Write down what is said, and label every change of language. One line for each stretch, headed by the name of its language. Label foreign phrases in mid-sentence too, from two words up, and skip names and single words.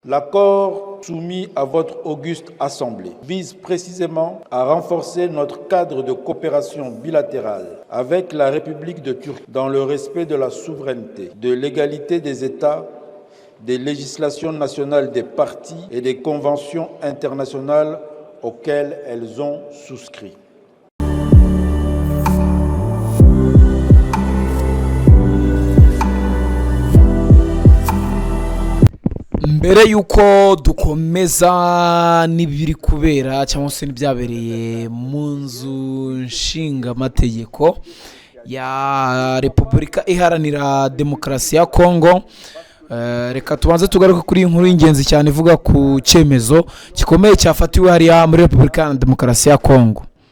French: L'accord soumis à votre auguste Assemblée vise précisément à renforcer notre cadre de coopération bilatérale avec la République de Turquie dans le respect de la souveraineté, de l'égalité des États, des législations nationales des parties et des conventions internationales auxquelles elles ont souscrit.
Kinyarwanda: Mbere yuko dukomeza n'ibiri kubera cyangwa se n'ibyabereye mu nzu nshingamateko ya Repubulika Iharanira Demokarasi ya Kongo, reka tubanze tugaruke kuri inkuru y'ingenzi cyane ivuga ku cyemezo gikomeye cyafatiwe hariya muri Repubulika Iharanira Demokarasi ya Kongo.